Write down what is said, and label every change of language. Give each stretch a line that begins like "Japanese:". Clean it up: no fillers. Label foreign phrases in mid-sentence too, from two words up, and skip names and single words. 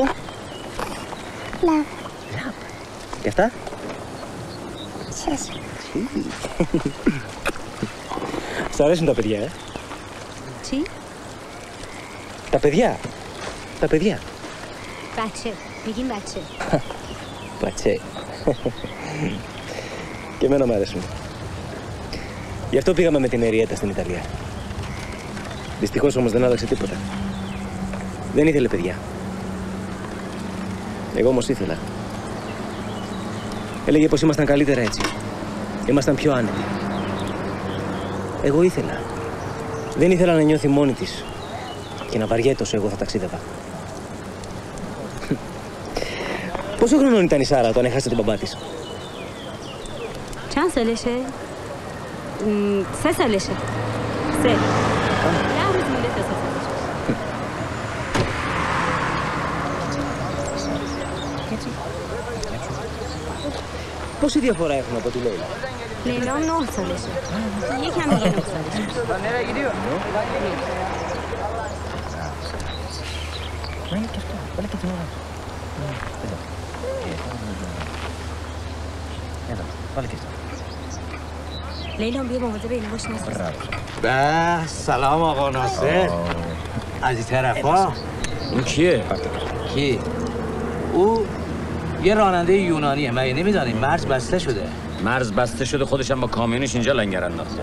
Greek: Λαβ. Και αυτά. Σας. Σ' αρέσουν τα παιδιά, Τι? Τα παιδιά. Τα παιδιά.
Persian: بچه میگیم بچه.
Greek: Πατσέ. Και εμένα μου αρέσουν. Γι' αυτό πήγαμε με την Ριέτα στην Ιταλία. Δυστυχώς όμως δεν άλλαξε τίποτα. Δεν ήθελε παιδιά. Εγώ όμως ήθελα. Έλεγε πως ήμασταν καλύτερα έτσι. Ήμασταν πιο άνετοι. Εγώ ήθελα. Δεν ήθελα να νιώθει μόνη της και να βαριέται όσο εγώ θα ταξίδευα. Πόσο χρονών ήταν η Σάρα όταν έχασε τον μπαμπά της?
Persian: چند سالشه؟ 3 سالشه. 3. 10 روز مونده تا 3 سالشه.
Greek: Πόση διαφορά έχουν από τη Λέιλα?
Persian: لیلا 9 سالشه. یکم دیگه 9 سالشه.
Greek: Είναι και αυτό. Βάλε και την ώρα. Εδώ. Βάλε και αυτό.
Persian: لیلا بیا مواظب اینو باش نساز. به سلام آقا ناصر. از این طرفا. اون کیه؟ کی؟ او یه راننده یونانیه. مگه نمیدانی مرز بسته شده. مرز بسته شده، خودش هم با کامیونش اینجا لنگر انداخته.